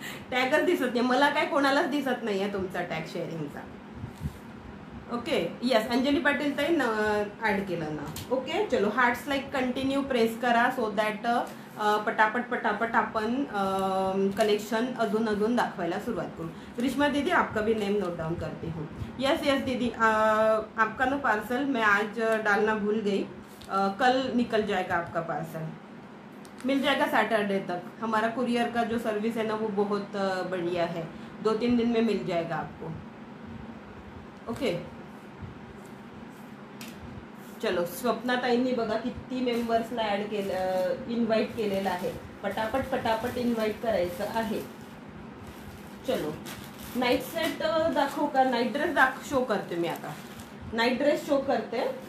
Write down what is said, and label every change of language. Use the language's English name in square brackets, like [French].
[Marathi] टॅगच दिसत नाही मला, काय कोणालाच दिसत नाही आहे तुमचा tag शेअरिंगचा. Okay yes, Anjali Patil ताई ॲड केलं ना. ओके चलो, हार्ट्स लाईक कंटिन्यू प्रेस करा सो दॅट पटापट पटापट आपण कलेक्शन अजून दाखवायला सुरुवात करू. [Hindi] ग्रीष्मा दीदी आपका भी नेम नोट डाउन करती हूँ. यस यस दीदी, आपका ना पार्सल मैं आज डालना भूल गई, कल निकल जाएगा आपका पार्सल, मिल जाएगा सैटरडे तक. हमारा कुरियर का जो सर्विस है ना वो बहुत बढ़िया है, 2-3 दिन में मिल जाएगा आपको. [Marathi] ओके चलो, स्वप्नाताईंनी बघा किती मेंबर्सला ॲड केलं, इन्व्हाइट केलेलं आहे. पटापट पटापट इन्व्हाइट करायचं आहे. चलो, नाईट सेट दाखवू का? नाईट ड्रेस शो करते मी आता. नाईट ड्रेस शो करते.